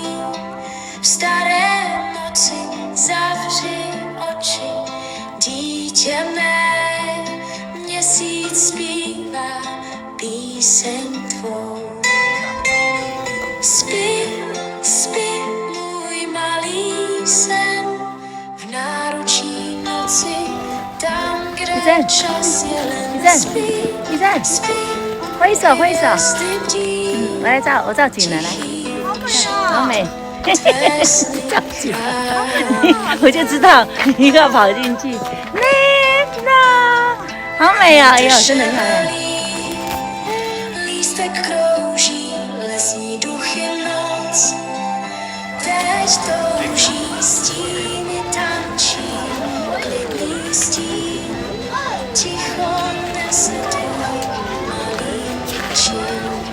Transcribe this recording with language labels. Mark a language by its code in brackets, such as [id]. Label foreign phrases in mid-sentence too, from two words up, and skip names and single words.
[cs] V staré noci zavři oči, dítě mé, měsíc zpívá píseň tvou. Spí, spí, můj malý sen, v náručí noci, tam, kde čas je len spí, [zh] 一站， [cs] spí, [zh] 挥手挥手， [cs] hvězdy bdí, [zh] 我来照，我照景了，来，好美，照景了，我就知道你要跑进去，好美啊！哎呦，真的漂亮。 [cs] Lístek krouží, lesní duchy noc, teď touží, stíny tančí, klidný stín, ticho nese tvůj malý čin.